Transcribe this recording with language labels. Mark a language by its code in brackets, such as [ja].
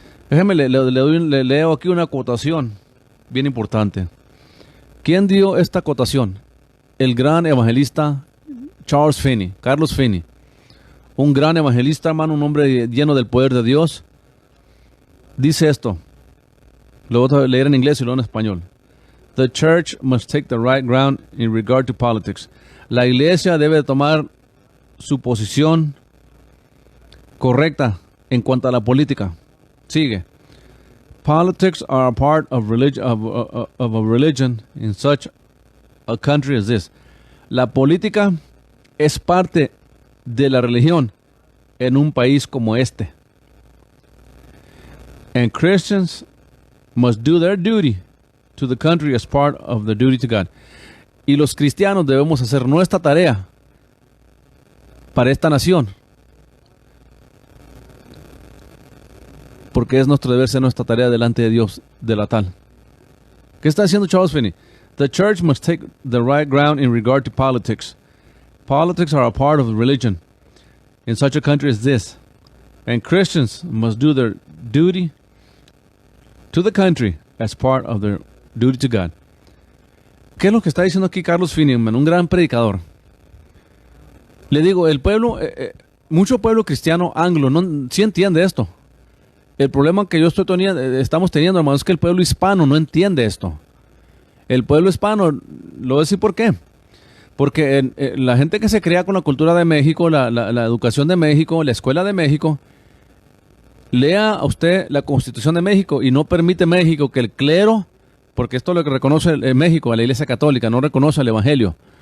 [es] Déjeme, le leo aquí una acotación bien importante. ¿Quién dio esta acotación? El gran evangelista Charles Finney, Carlos Finney. Un gran evangelista, hermano, un hombre lleno del poder de Dios. Dice esto. Lo voy a leer en inglés y luego en español. [en] The church must take the right ground in regard to politics. [es] La iglesia debe tomar su posición correcta en cuanto a la política. Sigue. [en] Politics are a part of a religion in such a country as this. [es] La política es parte de la religión en un país como este. [en] And Christians must do their duty to the country as part of their duty to God. [es] Y los cristianos debemos hacer nuestra tarea para esta nación, porque es nuestro deber ser nuestra tarea delante de Dios de la tal. ¿Qué está diciendo Charles Finney? [en] The church must take the right ground in regard to politics. Politics are a part of religion in such a country as this. And Christians must do their duty to the country as part of their duty to God. [es] ¿Qué es lo que está diciendo aquí Carlos Finney, un gran predicador? Le digo, el pueblo, mucho pueblo cristiano anglo, sí entiende esto. El problema que estamos teniendo, hermano, es que el pueblo hispano no entiende esto. El pueblo hispano, lo voy a decir por qué. Porque la gente que se cría con la cultura de México, la educación de México, la escuela de México, lea a usted la Constitución de México y no permite México que el clero, porque esto es lo que reconoce México, a la Iglesia Católica, no reconoce el Evangelio.